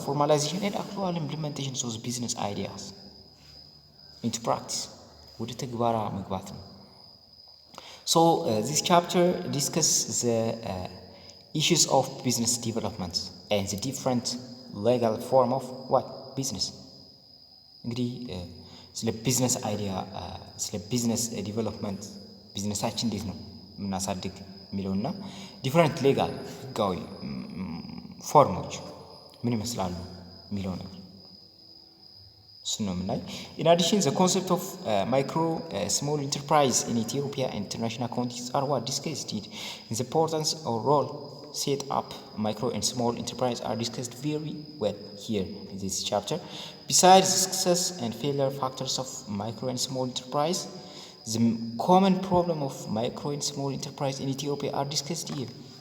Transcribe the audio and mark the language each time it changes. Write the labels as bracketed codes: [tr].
[en] The formalization and actual implementation of the business ideas into practice. [am] ወደ ተግባራ መግባት ነው። [en] So this chapter discusses the issues of business development and the different legal form of what? Business. [am] እንግዲህ ስለ ቢዝነስ አይዲያ ስለ ቢዝነስ ዲቨሎፕመንት ቢዝነሳችን እንዴት ነው ምናሳድግ የሚለውና ዲፈረንት ሌጋል ህጋዊ ፎርሞች ምን ይመስላሉ የሚለው ነገር እሱ ነው የምናይ። [en] In addition the concept of micro small enterprise in Ethiopia and international contexts are what discussed it. The importance or role set up micro and small enterprise are discussed very well here in this chapter. Besides the success and failure factors of micro and small enterprise, the common problem of micro and small enterprise in Ethiopia are discussed here.